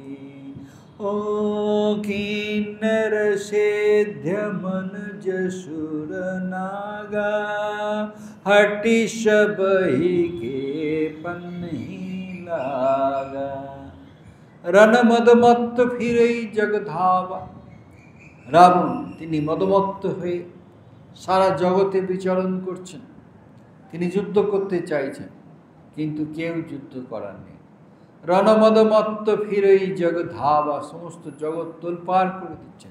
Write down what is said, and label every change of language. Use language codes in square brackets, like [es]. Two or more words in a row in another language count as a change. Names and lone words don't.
[awa] ओ किन्नर सेध्य मनुज सुर नागा, हटि सबहि के पन्ही लागा। रन मदमत्त फिरई जग धावा, [bn] রাবণ তিনি মদমত্ত হয়ে সারা জগতে বিচরণ করছেন, তিনি যুদ্ধ করতে চাইছেন কিন্তু কেউ যুদ্ধ করার নেই। [awa] रनमदमत्त फिरइ जग धावा, [bn] সমস্ত জগৎ তোলপাড় করে দিচ্ছেন।